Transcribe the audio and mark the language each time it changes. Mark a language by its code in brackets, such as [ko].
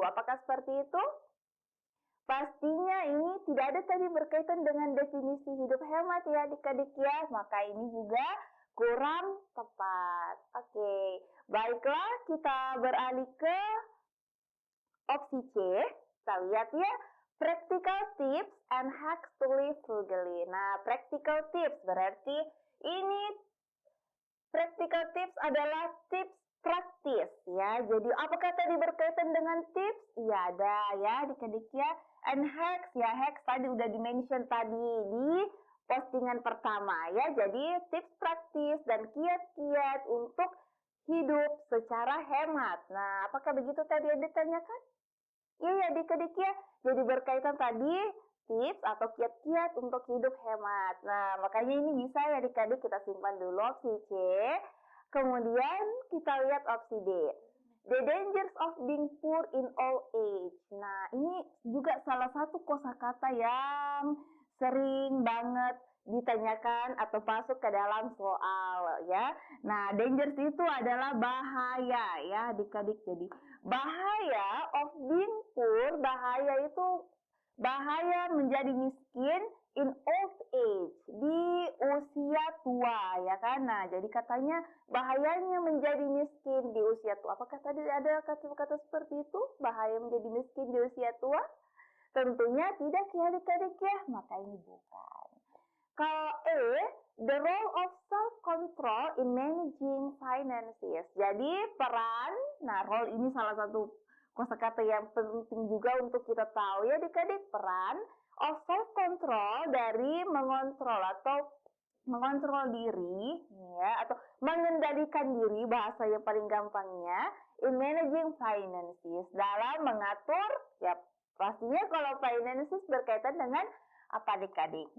[id] Apakah seperti itu? Pastinya ini tidak ada tadi berkaitan dengan definisi hidup hemat ya adik-adik ya. Maka ini juga kurang tepat. Oke, baiklah kita beralih ke opsi C. Kita lihat ya. [en] Practical tips and hacks to live frugally. [id] Nah, practical tips berarti ini practical tips adalah tips praktis ya. Jadi apakah tadi berkaitan dengan tips? Iya ada ya adik-adik ya. [en] And hacks [id] ya, hacks tadi udah di-mention tadi di postingan pertama ya. Jadi tips praktis dan kiat-kiat untuk hidup secara hemat. Nah, apakah begitu tadi yang ditanyakan? Iya ya adik-adik ya. Jadi berkaitan tadi tips atau kiat-kiat untuk hidup hemat. Nah, makanya ini bisa ya adik-adik kita simpan dulu opsi C. Kemudian kita lihat opsi D. [en] The dangers of being poor in old age. [id] Nah, ini juga salah satu kosakata yang sering banget ditanyakan atau masuk ke dalam soal ya. Nah, dangers itu adalah bahaya ya adik-adik. Jadi bahaya [en] of being poor, [id] bahaya itu bahaya menjadi miskin [en] in old age, [id] di usia tua ya kan. Nah, jadi katanya bahayanya menjadi miskin di usia tua. Apakah tadi ada kata-kata seperti itu? Bahaya menjadi miskin di usia tua? Tentunya tidak ya adik-adik ya, maka ini bukan. Kalau E, [en] the role of self-control in managing finances. [id] Jadi peran, nah role ini salah satu kosakata yang penting juga untuk kita tahu ya adik-adik, peran [en] of self-control [id] dari mengontrol atau mengontrol diri ya, atau mengendalikan diri, bahasa yang paling gampangnya, [en] in managing finances, [id] dalam mengatur ya pastinya kalau finances berkaitan dengan apa adik-adik?